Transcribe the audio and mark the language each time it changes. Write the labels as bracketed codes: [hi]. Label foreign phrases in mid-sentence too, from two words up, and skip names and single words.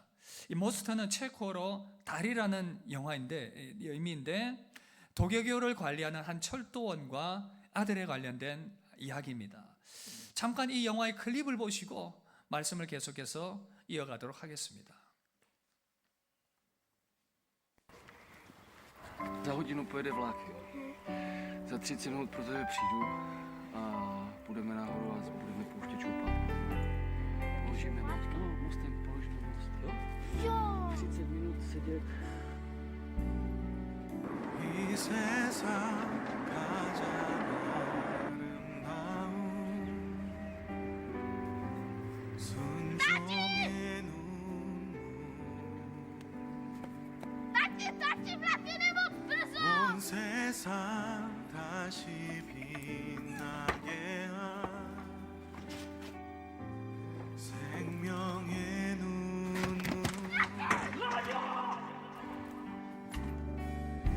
[ko] 이 모스트는 체코어로 달이라는 의미인데 도교교를 관리하는 한 철도원과 아들에 관련된 이야기입니다. 잠깐 이 영화의 클립을 보시고 말씀을 계속해서 이어가도록 하겠습니다. [cs] Za hodinu pojede vlak. Za 30 minut pro tebe přijdu a půjdeme nahoru a budeme pouštět šoupat. Položíme most, mostem položíme most, jo? Jo! 30 minut sedět. [ko] 이 세상 가장 아름다운 순종의 눈물 온 세상 다시 빛나게 한 생명의 눈물